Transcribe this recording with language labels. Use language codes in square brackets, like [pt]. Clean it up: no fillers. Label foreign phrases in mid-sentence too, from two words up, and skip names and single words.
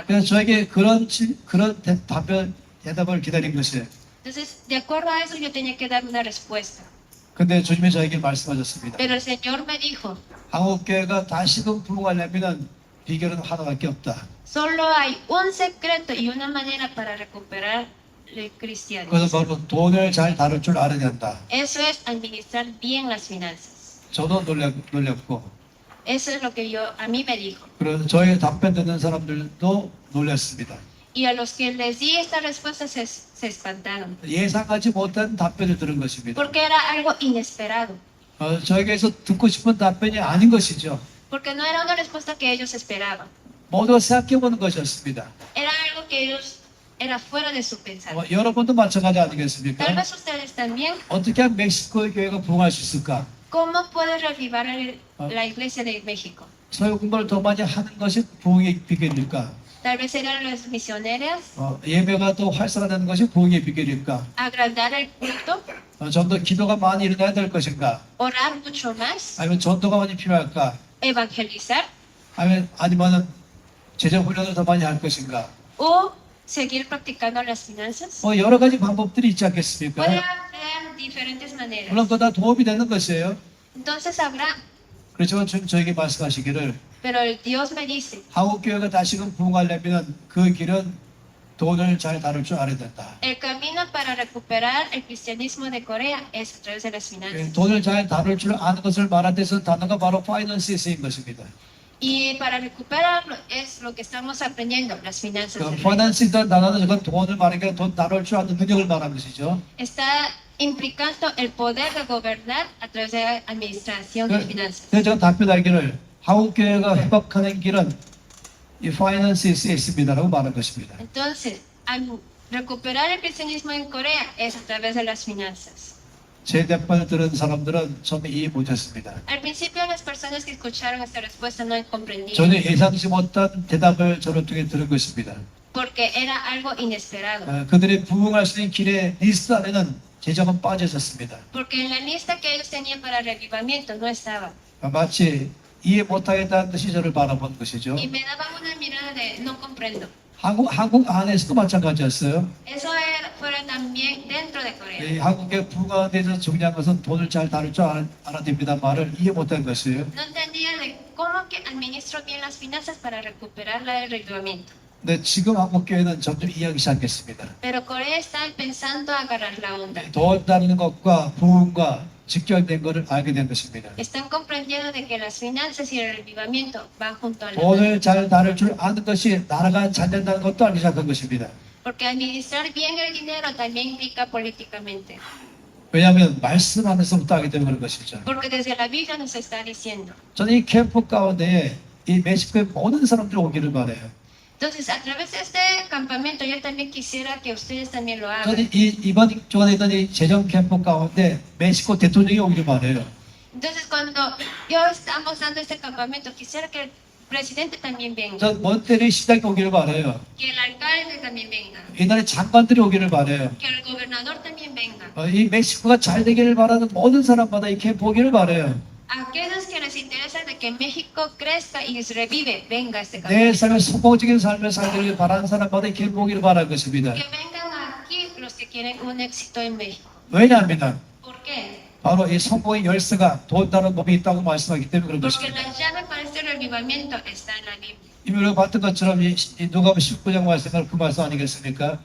[ko] 그래서 저에게 그런 대답을 기다린 것이에요. [es] Entonces, de acuerdo a eso, yo tenía que dar una respuesta. [ko] 근데 주님이 저에게 말씀하셨습니다. [es] Pero el Señor me dijo, [ko] 한국교회가 다시금 부흥하려면 비결은 하나밖에 없다. [es] solo hay un secreto y una manera para recuperar el cristianismo. [ko] 그것은 바로 돈을 잘 다룰 줄 알아야 한다. [es] Eso es administrar bien las finanzas. [ko] 저도 놀렸고 [es] Eso es lo que a mí me dijo. [ko] 그래서 저의 답변 듣는 사람들도 놀랐습니다. [es] Y a los que les di esta respuesta se espantaron. [ko] 예상하지 못한 답변을 들은 것입니다. [es] Porque era algo inesperado. [ko] 저에게서 듣고 싶은 답변이 아닌 것이죠. [es] Porque no era una respuesta que ellos esperaban. [ko] 모두가 생각해보는 것이었습니다. [es] Era algo que ellos era fuera de su pensamiento. [ko] 여러분도 마찬가지 [es] Tal [ko] 아니겠습니까? [es] vez ustedes también. [ko] 어떻게 하면 멕시코의 교회가 부흥할 수 있을까? [es] ¿Cómo puede revivar la iglesia de México? [ko] 서유 공부를 더 많이 하는 것이 부흥의 비결일까? [es] Tal vez eran las misioneras, [ko] 예배가 더 활성화되는 것이 부흥의 비결일까? [es] agrandar el culto, [ko] 좀 더 기도가 많이 일어나야 될 것인가? [es] orar mucho más, [ko] 아니면 전도가 많이 필요할까? [es] evangelizar [ko] 아니면은 재정 훈련을 더 많이 할 것인가? [es] o seguir practicando las finanzas. [ko] 여러 가지 방법들이 있지 않겠습니까? [es] Puede haber diferentes maneras. [ko] 물론 그거 다 도움이 되는 것이에요. [es] Entonces habrá, [ko] 그렇지만 주님 저에게 말씀하시기를 [es] pero el Dios me dice, [ko] 한국 교회가 다시금 부흥하려면 그 길은 돈을 잘 다룰 줄 알아야 된다. [es] el camino para recuperar el cristianismo de Corea es a través de las finanzas. [ko] 돈을 잘 다룰 줄 아는 것을 말할 때서 단어가 바로 파이낸스에 쓰인 것입니다. [es] Y para recuperarlo es lo que estamos aprendiendo, las finanzas. del reino. [ko] 파이낸스라는 단어는 그건 돈을 말하니까 돈 다룰 줄 아는 능력을 말하는 것이죠. [es] Está implicando el poder de gobernar a través de la administración de finanzas. [ko] 그래서 제가 답변하기를 한국 교회가 회복하는 길은 이 파이낸스에 쓰여 있습니다라고 말한 것입니다. [es] Entonces, al recuperar el cristianismo en Corea es a través de las finanzas. [ko] 제 답변을 들은 사람들은 처음에 이해 못했습니다. [es] Al principio las personas que escucharon esta respuesta no comprendían [ko] 전혀 예상치 못한 대답을 저를 통해 들은 것입니다. [es] porque era algo inesperado. [ko] 그들이 부흥할 수 있는 길의 리스트 안에는 재정은 빠져 있었습니다. [es] Porque en la lista que ellos tenían para revivamiento no estaba. [ko] 마치 이해 못하겠다는 듯이 저를 바라본 것이죠. [es] Y me daban una mirada de no comprendo. [ko] 한국 안에서도 마찬가지였어요. [es] Eso fuera también dentro de Corea. [ko] 이 한국의 부흥에 대해서 중요한 것은 돈을 잘 다룰 줄 알아야 됩니다 말을 이해 못한 것이에요. [es] No entendía de cómo que administro bien las finanzas para recuperar el revivamiento. [ko] 근데 지금 한국 교회는 점점 이해하기 시작했습니다. [es] Pero Corea está empezando a agarrar la onda. [ko] 돈 다루는 것과 부흥과 직결된 것을 알게 된 것입니다. [es] Están comprendiendo de que las finanzas y el revivamiento van junto a la mano. [ko] 돈을 잘 다룰 줄 아는 것이 나라가 잘 된다는 것도 알기 시작한 것입니다. [es] Porque administrar bien el dinero también implica políticamente. [ko] 왜냐하면 말씀 안에서부터 하기 때문에 그런 것이죠. [es] Porque desde la Biblia nos está diciendo. [ko] 저는 이 캠프 가운데에 이 멕시코의 모든 사람들이 오기를 바라요. [es] Entonces, a través de este campamento, yo también quisiera que ustedes también lo hagan. [ko] 저는 이번 주간에 있던 이 재정 캠프 가운데 멕시코 대통령이 오기를 바라요. [es] Entonces, cuando yo estamos dando este campamento, quisiera que el presidente también venga, [ko] 저 몬테리 시장이 오기를 바라요. [es] que el alcalde también venga, [ko] 이날에 장관들이 오기를 바라요. [es] que el gobernador también venga. [ko] 이 멕시코가 잘 되기를 바라는 모든 사람마다 이 캠프 오기를 바라요. [es] Aquellos que les interesa de que México crezca y se revive, venga a este [ko] 내 [es] campamento. [ko] 삶의 성공적인 삶을 살기를 바라는 사람마다 이 캠프 오기를 바라는 것입니다. [es] Que vengan aquí los que quieren un éxito en México. [ko] 왜냐하면 [es] ¿Por qué? [ko] 바로 이 성공의 열쇠가 돈 다는 법이 있다고 말씀하기 때문에 그런 [es] Porque [ko] 것입니다. [es] la llave para este revivamiento está en la Biblia. [ko] 이미 우리가 봤던 것처럼 이 누가복음 19장 말씀은 그 말씀 아니겠습니까?